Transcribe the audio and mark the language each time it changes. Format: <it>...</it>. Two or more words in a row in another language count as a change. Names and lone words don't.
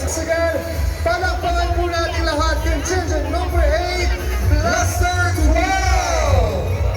<tl>Again, palakpakan po natin lahat,</tl> <en>contingent number 8, Cluster 12!</en>